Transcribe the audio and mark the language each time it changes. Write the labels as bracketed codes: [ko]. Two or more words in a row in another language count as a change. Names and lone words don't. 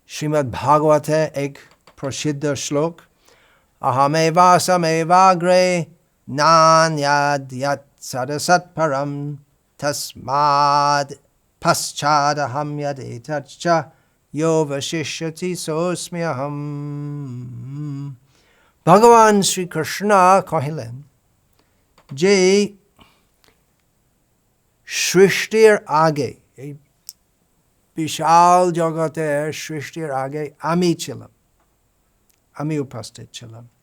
[bn] শ্রীমদ্ ভাগবতে এক প্রসিদ্ধ শ্লোক, [sa] अहमेवासमेवाग्रे नान्यद्यत् सदसत्परं तस्माद् पश्चादहं यदेतच्च यो वशिष्यति सोऽस्म्यहम्। [bn] ভগবান শ্রীকৃষ্ণ কহিলেন যে সৃষ্টির আগে, এই বিশাল জগতের সৃষ্টির আগে আমি ছিলাম, আমি উপস্থিত ছিলাম,